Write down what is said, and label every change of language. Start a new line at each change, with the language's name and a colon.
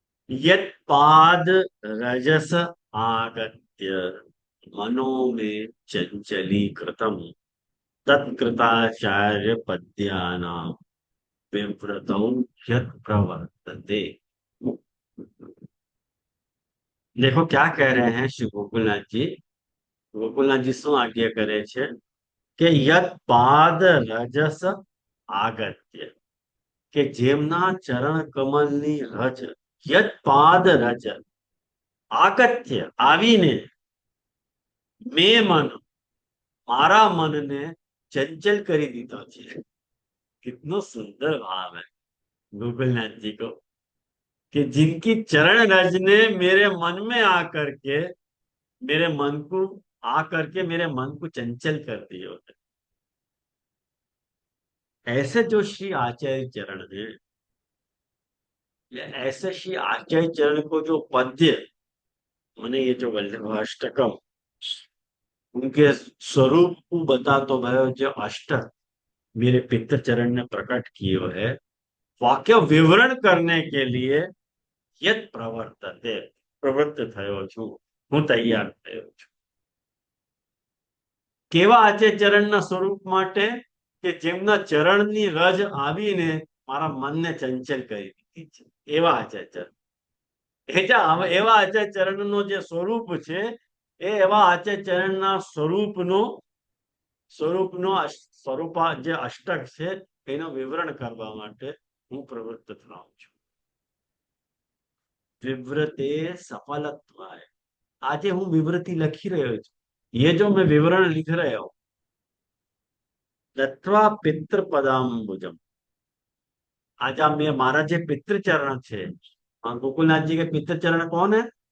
Sanskrit: यत्पाद रजस आगत्य मनो में चंचलीकृतम तत्कृताचार्य पद्यानाम विव्रतौ यत् प्रवर्तते।
Hindi: देखो क्या कह रहे हैं श्री गोकुलनाथ जी।
Gujarati: गोकुलनाथ जी શું આજ્ઞા કરે છે કે
Sanskrit: યત પાદ રજસ આગત્ય,
Gujarati: કે જેમના ચરણ કમલની રજ, યત પાદ રજ આગત્ય આવીને, મેં મન, મારા મનને ચંચल કરી દીધો છે।
Hindi: कितना सुंदर भाव है गोकुलनाथ जी को, कि जिनकी चरण रज ने मेरे मन में आकर के, मेरे मन को आकर के मेरे मन को चंचल कर दिए होते। ऐसे जो श्री आचार्य चरण है, ऐसे श्री आचार्य चरण को जो पद्य, मैंने ये जो वल्लभाष्टकम, उनके स्वरूप को बता तो भयो जो अष्टक मेरे पितर चरण ने प्रकट किए है, वाक्य विवरण करने के लिए यद प्रवर्तते, प्रवृत्त
Gujarati: થયો છું, હું તૈયાર થયો છું। કેવા આચે ચરણના સ્વરૂપ માટે, કે જેમના ચરણની રજ આવીને મારા મનને ચંચલ કરી દીધી છે, એવા આચે ચરણ। એવા આચે ચરણનો જે સ્વરૂપ છે, એ એવા આચે ચરણના સ્વરૂપનો સ્વરૂપ જે અષ્ટક છે એનું વિવરણ કરવા માટે હું પ્રવૃત્ત થાઉં છું।
Sanskrit: विव्रते सफलत्वाय,
Gujarati: આજે હું વિવૃતિ લખી રહ્યો છું,
Hindi: ये जो मैं विवरण लिख रहा हूं,
Sanskrit: दत्वा पितृ पदाम्बुजम,
Hindi: आज मैं
Gujarati: मारा जे पितृ चरण छे,
Hindi: गोकुलनाथ जी के पितृ चरण कौन है?